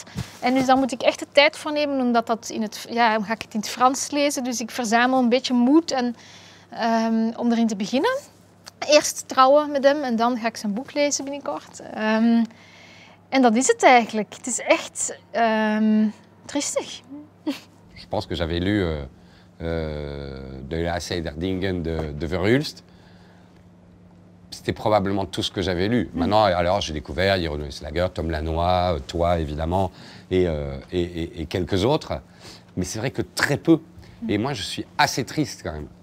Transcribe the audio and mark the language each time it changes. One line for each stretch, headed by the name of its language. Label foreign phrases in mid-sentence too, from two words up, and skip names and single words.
Dutch: En dus daar moet ik echt de tijd voor nemen, omdat dan ga ik het in het Frans lezen. Dus ik verzamel een beetje moed om erin te beginnen. Eerst trouwen met hem en dan ga ik zijn boek lezen binnenkort. En dat is het eigenlijk. Het is echt triestig.
French: Je pense que j'avais lu de la Sederdingen de Verhulst. C'était probablement tout ce que j'avais lu. Maintenant, alors j'ai découvert Jeroen Olieslagers, Tom Lanois, toi évidemment, et quelques autres. Mais c'est vrai que très peu. Et moi, je suis assez triste quand même.